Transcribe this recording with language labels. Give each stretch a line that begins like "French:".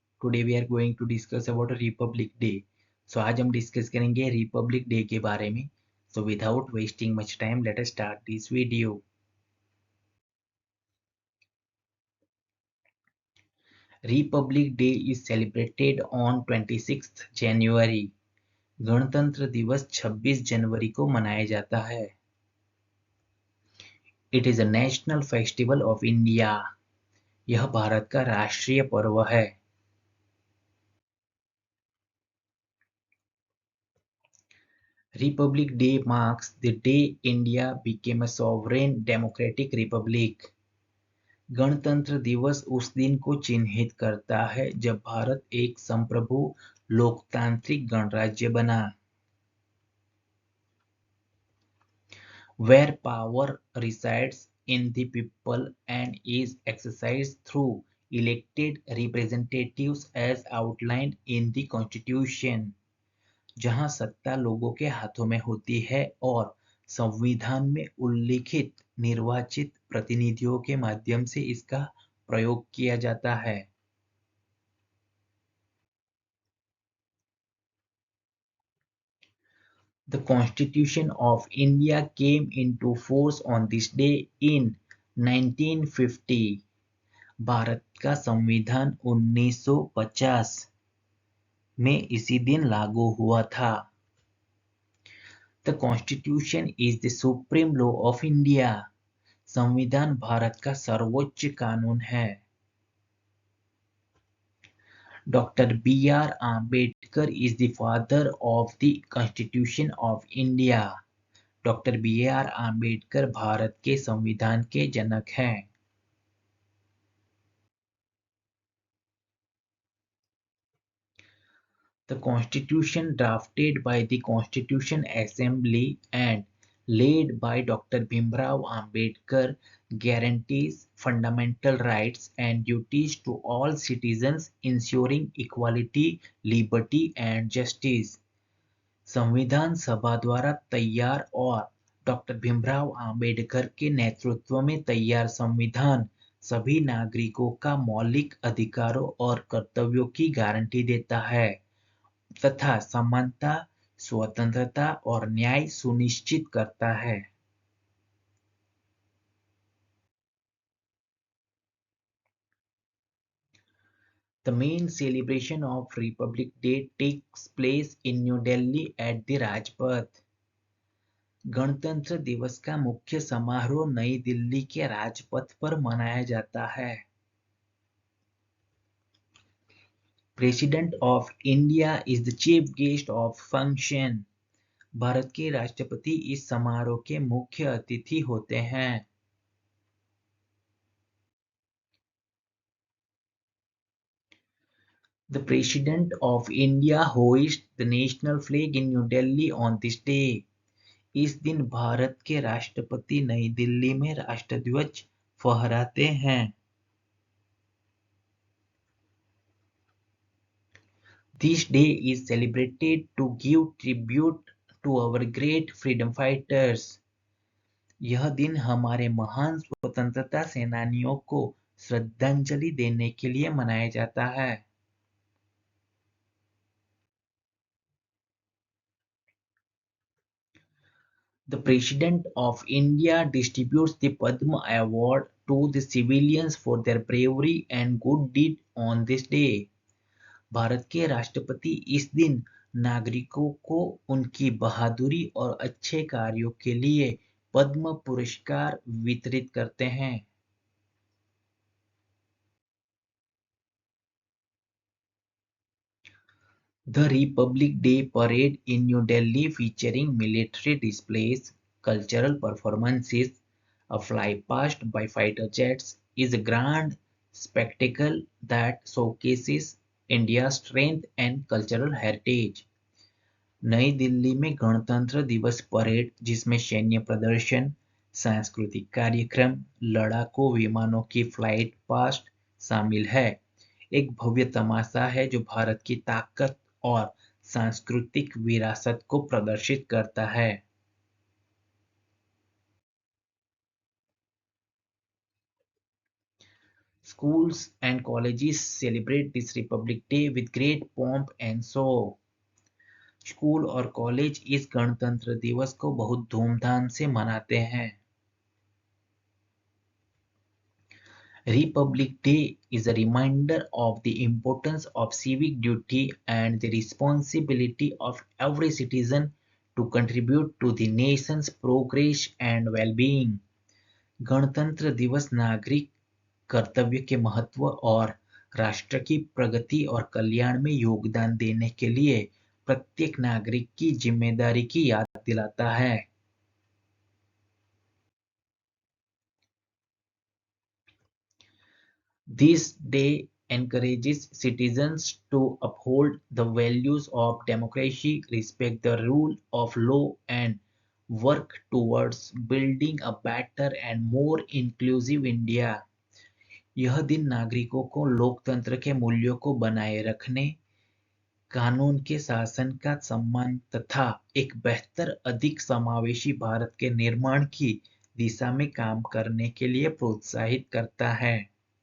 English: Today we are going to discuss about Republic Day.
Hindi: So आज हम discuss करेंगे Republic day के बारे में.
English: So without wasting much time, let us start this video. Republic Day is celebrated on 26th January.
Hindi: गणतंत्र दिवस 26 जनवरी को मनाया जाता है.
English: It is a national festival of India.
Hindi: यह भारत का राष्ट्रीय पर्व है.
English: Republic Day marks the day India became a sovereign democratic republic.
Hindi: गणतंत्र दिवस उस दिन को चिन्हित करता है जब भारत एक संप्रभु लोकतांत्रिक गणराज्य बना.
English: Where power resides in the people and is exercised through elected representatives as outlined in the Constitution.
Hindi: जहां सत्ता लोगों के हाथों में होती है और संविधान में उल्लिखित निर्वाचित प्रतिनिधियों के माध्यम से इसका प्रयोग किया जाता है.
English: The Constitution of India came into force on this day in 1950.
Hindi: Bharat का संविधान 1950 में इसी दिन लागू हुआ था.
English: The Constitution is the supreme law of India.
Hindi: संविधान भारत का सर्वोच्च कानून है.
English: Dr. B.R. Ambedkar is the father of the Constitution of India.
Hindi: Doctor B.R. Ambedkar Bharat के संविधान के जनक हैं.
English: The Constitution drafted by the Constitution Assembly and led by Dr. Bhimrao Ambedkar guarantees fundamental rights and duties to all citizens, ensuring equality, liberty and justice.
Hindi: संविधान सभा द्वारा तैयार और doctor Bhimrao Ambedkar के नेतृत्व में तैयार संविधान सभी नागरिकों का मौलिक अधिकारों और कर्तव्यों की गारंटी देता है तथा समानता, स्वतंत्रता और न्याय सुनिश्चित करता है.
English: The main celebration of Republic Day takes place in New Delhi at the Rajpath.
Hindi: गणतंत्र दिवस का मुख्य समारोह नई दिल्ली के राजपथ पर मनाया जाता है.
English: President of India is the chief guest of function.
Hindi: Bharat के राष्ट्रपति इस समारोह के मुख्य अतिथि होते हैं.
English: The President of India hoists the national flag in New Delhi on this day.
Hindi: इस दिन भारत के राष्ट्रपति नई दिल्ली में राष्ट्रध्वज फहराते हैं.
English: This day is celebrated to give tribute to our great freedom fighters.
Hindi: यह दिन हमारे महान स्वतंत्रता सेनानियों को श्रद्धांजलि देने के लिए मनाया जाता है.
English: The President of India distributes the Padma Award to the civilians for their bravery and good deed on this day.
Hindi: Bharat के राष्ट्रपति इस दिन नागरिकों को उनकी बहादुरी और अच्छे कार्यों के लिए पद्म पुरस्कार वितरित करते हैं.
English: The Republic Day Parade in New Delhi featuring military displays, cultural performances, a flypast by fighter jets is a grand spectacle that showcases India's strength and cultural heritage.
Hindi: नई दिल्ली में गणतंत्र दिवस परेड जिसमें सैन्य प्रदर्शन, सांस्कृतिक कार्यक्रम, लड़ाकू विमानों की फ्लाइट पास्ट शामिल है, एक भव्य तमाशा है जो भारत की ताकत और सांस्कृतिक विरासत को प्रदर्शित करता है.
English: Schools and colleges celebrate this Republic Day with great pomp and show.
Hindi: School और कॉलेज इस गणतंत्र दिवस को बहुत धूमधाम से मनाते हैं।
English: Republic Day is a reminder of the importance of civic duty and the responsibility of every citizen to contribute to the nation's progress and well-being.
Hindi: गणतंत्र दिवस नागरिक कर्तव्य के महत्व और राष्ट्र की प्रगति और कल्याण में योगदान देने के लिए प्रत्येक नागरिक की जिम्मेदारी की याद दिलाता है।
English: This day encourages citizens to uphold the values of democracy, respect the rule of law, and work towards building a better and more inclusive India.
Hindi: यह दिन नागरिकों को लोकतंत्र के मूल्यों को बनाए रखने, कानून के शासन का सम्मान तथा एक बेहतर, अधिक समावेशी भारत के निर्माण की दिशा में काम करने के लिए प्रोत्साहित करता है।